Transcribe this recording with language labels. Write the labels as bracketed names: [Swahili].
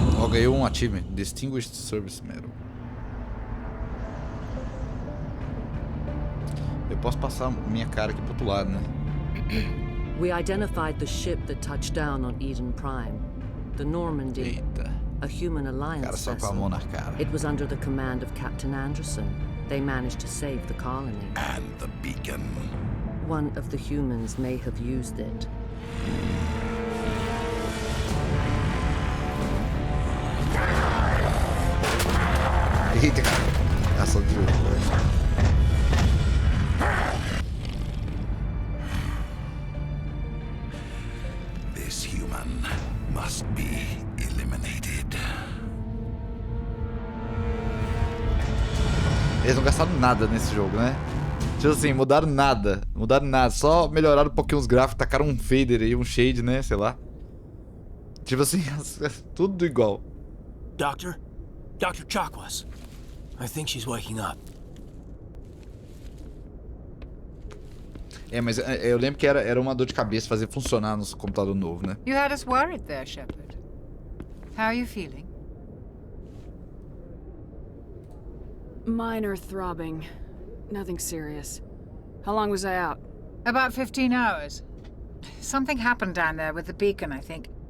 [Portuguese] Ganhou um achievement, Distinguished Service Medal. Eu posso passar minha cara aqui pro outro lado, né? [English] We identified the ship that touched down on Eden Prime. The Normandy. [Portuguese] Eita. [English] A human alliance [Portuguese] Cara, só com a [English] vessel. [Portuguese] mão na cara. [English] It was under the command of Captain Anderson. They managed to save the colony. And the beacon. One of the humans may have used it. [Portuguese] Eita, cara. Ação de jogo. [English] This human must be eliminated. [Portuguese] Eles não gastaram nada nesse jogo, né? Tipo assim, mudaram nada. Mudaram nada. Só melhoraram um pouquinho os gráficos, tacaram um fader aí, um shade, né? Sei lá. Tipo assim, tudo igual. [English] Doctor? Dr. Chakwas. I think she's waking up. [Portuguese] É, mas eu lembro que era uma dor de cabeça fazer funcionar no computador novo, né? [English] You had us worried there, Shepard. How are you feeling? Minor throbbing. Nothing serious. How long was I out? About 15 hours. Something happened down there with the beacon, I think.